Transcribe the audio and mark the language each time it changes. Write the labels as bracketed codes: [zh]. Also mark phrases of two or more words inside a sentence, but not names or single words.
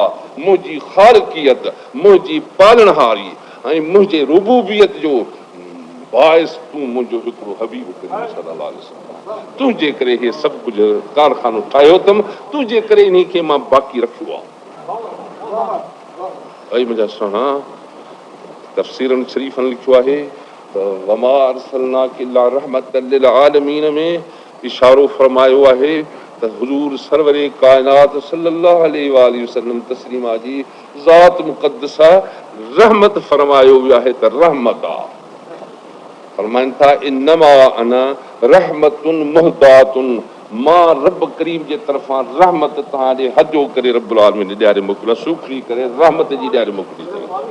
[sd] मुंहिंजी ख़ालिकियत, मुंहिंजी पालनहारी ऐं मुंहिंजे रुबूबियत जो बाइस तूं मुंहिंजो हिकिड़ो हबीब करीम [ar] صلى الله عليه وسلم. [sd] तुंहिंजे करे हे सभु कुझु कारखानो ठाहियो अथमि, तुंहिंजे करे इन खे मां बाक़ी रखियो आहे। ऐं मुंहिंजा सुहिणा, तफ़सीरनि शरीफ़नि लिखियो आहे त [ar] وما أرسلناك إلا رحمة للعالمين [sd] में इशारो फरमायो आहे त हुज़ूर सरवरे काइनात [ar] صلى الله عليه وسلم [sd] तस्लीमा जी ज़ात मुक़द्दसा रहमत फरमायो वियो आहे त रहमत आहे। फरमाइनि था [ar] إنما أنا رحمة مهداة, [sd] मां रब करीम जे तरफ़ां रहमत तव्हां ॾे हजो करे [ar] رب العالمين [sd] ॾियारे मोकिलियो, सूखड़ी करे रहमत जी ॾियारे मोकिली अथई।